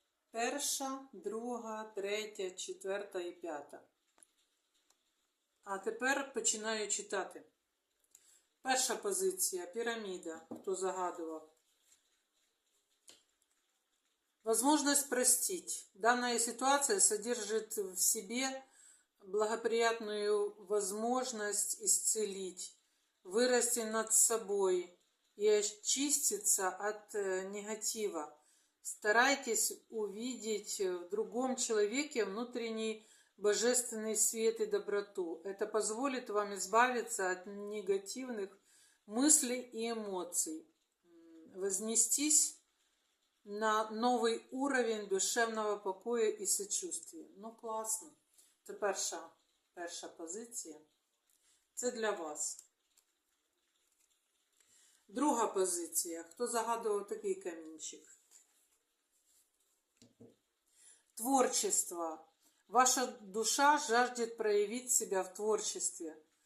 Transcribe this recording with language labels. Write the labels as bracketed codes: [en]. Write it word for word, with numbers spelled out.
[uk] Перша, друга, третя, четверта і п'ята. А тепер починаю читати. Перша позиція піраміда, хто загадував. [ru] Возможность простить. Данная ситуация содержит в себе благоприятную возможность исцелить, вырасти над собой и очиститься от э, негатива. Старайтесь увидеть в другом человеке внутренний божественный свет и доброту. Это позволит вам избавиться от негативных мыслей и эмоций. М, Вознестись на новий уровень душевного покою і сочувствия. Ну, класно. [uk] Це перша, перша позиція. Це для вас. Друга позиція. Хто загадував такий камінчик? [ru] Творчество. Ваша душа жаждет проявить себя в творчестве.